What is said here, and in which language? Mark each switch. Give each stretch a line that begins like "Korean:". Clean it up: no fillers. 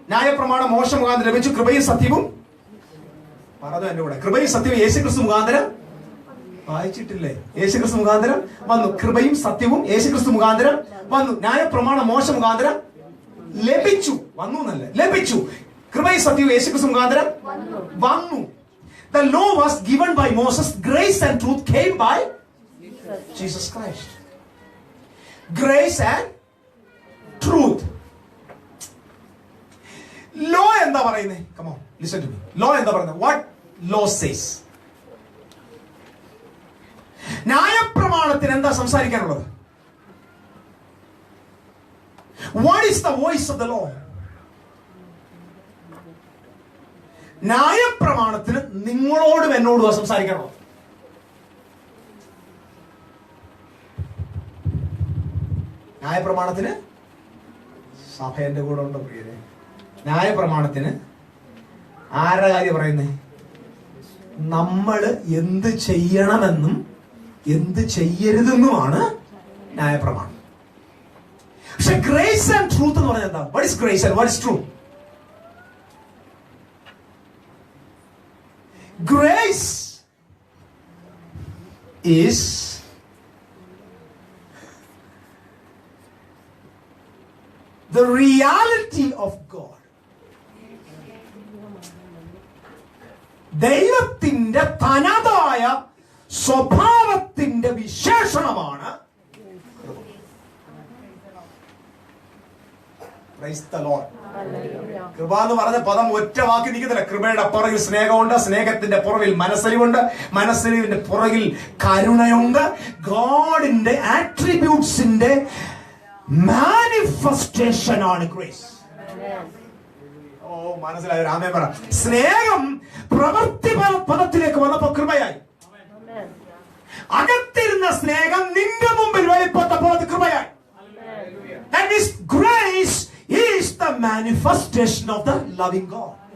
Malayalam: ന്യായപ്രമാണം മോശ മുഖാന്തരം ലഭിച്ചു, കൃപയും സത്യവും പറഞ്ഞു. എന്റെ കൂടെ കൃപയും സത്യവും യേശുക്രിസ്തു മുഖാന്തരം വായിച്ചിട്ടില്ലേ? യേശുക്രിസ്തു മുഖാന്തരം വന്നു. കൃപയും സത്യവും യേശുക്രിസ്തു മുഖാന്തരം വന്നു. ന്യായപ്രമാണം മോശ മുഖാന്തരം ലഭിച്ചു, വന്നു എന്നല്ല, ലഭിച്ചു. കൃപയും സത്യവും യേശുക്രിസ്തു മുഖാന്തരം വന്നു.
English: The law was given by Moses. Grace and truth came by Jesus Christ. Grace and truth. Law
Malayalam: എന്താ പറയുന്നത്?
English: Come on, listen to me. Law എന്താ പറയുന്നത്? What law says?
Malayalam: ന്യായപ്രമാണത്തിന് എന്താ സംസാരിക്കാനുള്ളത്?
English: What is the voice of the law?
Malayalam: ന്യായപ്രമാണത്തിന് നിങ്ങളോടും എന്നോടും സംസാരിക്കാനുള്ളത്. ന്യായപ്രമാണത്തിന് സഭ എന്റെ കൂടെ ഉണ്ടോ പ്രിയരെ? ന്യായപ്രമാണത്തിന് ആരുടെ കാര്യം പറയുന്നേ? നമ്മള് എന്ത് ചെയ്യണമെന്നും എന്ത് ചെയ്യരുതെന്നുമാണ് ന്യായപ്രമാണം. പക്ഷെ
English: grace and truth
Malayalam: എന്ന് പറഞ്ഞാൽ എന്താ?
English: What is grace and what is truth? Grace is the reality of God.
Malayalam: ദൈവത്തിന്റെ തനതായ സ്വഭാവത്തിന്റെ വിശേഷണമാണ്.
English: Praise the Lord.
Malayalam: കൃപ എന്ന് പറഞ്ഞ പദം ഒറ്റ വാക്കി നിൽക്കുന്നില്ല. കൃപയുടെ പുറകിൽ സ്നേഹമുണ്ട്, സ്നേഹത്തിന്റെ പുറകിൽ മനസ്സലിവുണ്ട്, മനസ്സലിവിന്റെ പുറകിൽ കരുണയുണ്ട്. ഗോഡിന്റെ ആട്രിബ്യൂട്ട്സിന്റെ മാനിഫെസ്റ്റേഷൻ ആണ് ഗ്രേസ്. ഓ, മനസ്സിലായോ? ആമേൻ പറ. സ്നേഹം പ്രവൃത്തി പദത്തിലേക്ക് വന്നപ്പോ കൃപയായി. അകത്തിരുന്ന സ്നേഹം നിന്റെ മുമ്പിൽ വെളിപ്പെട്ടപ്പോൾ അത് കൃപയായി.
English: That is grace is the manifestation of the loving God.